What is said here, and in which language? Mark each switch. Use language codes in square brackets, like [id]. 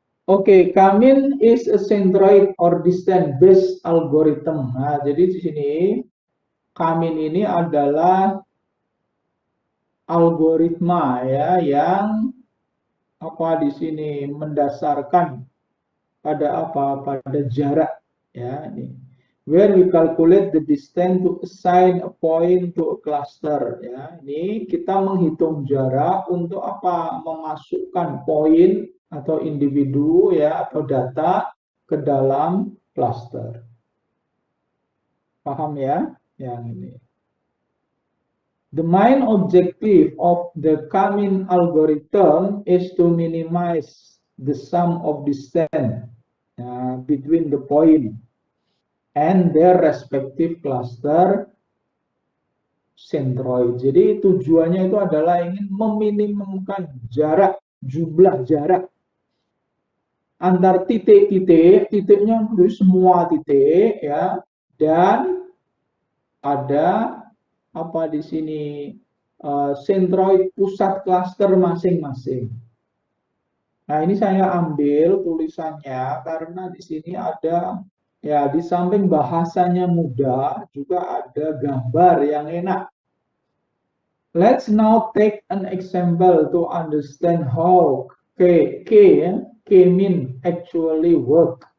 [en] Oke, Kamin is a centroid or distance based algorithm. [id] Nah, jadi di sini Kamin ini adalah algoritma ya yang apa di sini mendasarkan pada apa? Pada jarak, ya ini. [en] Where we calculate the distance to assign a point to a cluster, ya. [id] Ini kita menghitung jarak untuk apa? Memasukkan poin atau individu, ya, atau data ke dalam cluster. Paham ya? Yang ini. [en] The main objective of the Kamin algorithm is to minimize the sum of distance between the point and their respective cluster centroid. [id] Jadi tujuannya itu adalah ingin meminimumkan jarak, jumlah jarak antar titik-titik, titiknya itu semua titik, ya, dan ada apa di sini centroid pusat cluster masing-masing. Nah, ini saya ambil tulisannya karena di sini ada, ya, di samping bahasanya mudah juga ada gambar yang enak. [en] Let's now take an example to understand how K-mean actually work.